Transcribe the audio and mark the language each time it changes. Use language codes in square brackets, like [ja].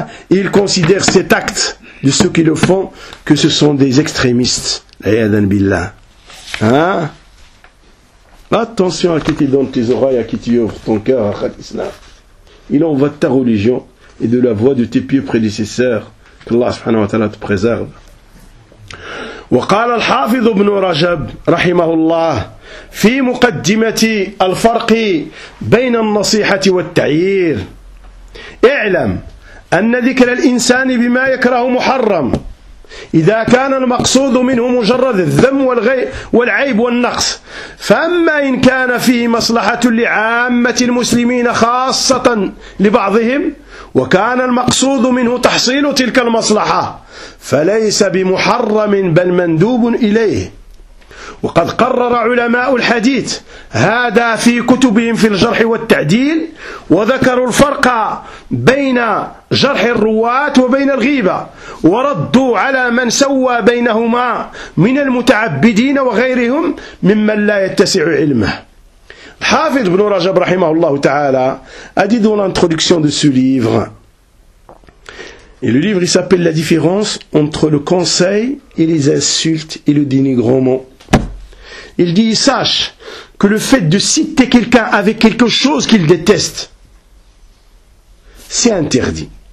[fr] Ils considèrent cet acte de ceux qui le font que ce sont des extrémistes. Ayadan billah. Attention à qui tu donnes tes oreilles, à qui tu ouvres ton cœur. Il en va de ta religion et de la voix de tes pieux prédécesseurs. Que Allah subhanahu wa ta'ala te préserve. [ar] وقال الحافظ ابن رجب رحمه الله في مقدمة الفرق بين النصيحة والتعيير: اعلم أن ذكر الإنسان بما يكره محرم إذا كان المقصود منه مجرد الذم والعيب والنقص، فأما إن كان فيه مصلحة لعامة المسلمين خاصة لبعضهم وكان المقصود منه تحصيل تلك المصلحة فليس بمحرم بل مندوب إليه. وقد قرر علماء الحديث هذا في كتبهم في الجرح والتعديل، وذكروا الفرق بين جرح الرواة وبين الغيبة، وردوا على من سوى بينهما من المتعبدين وغيرهم ممن لا يتسع علمه. حافظ بن رجب رحمه الله تعالى [fr] أديدوا الانتخدكسيون دي سو ليفر. Et le livre, il s'appelle « La différence entre le conseil et les insultes et le dénigrement ». Il dit « Sache que le fait de citer quelqu'un avec quelque chose qu'il déteste, c'est interdit.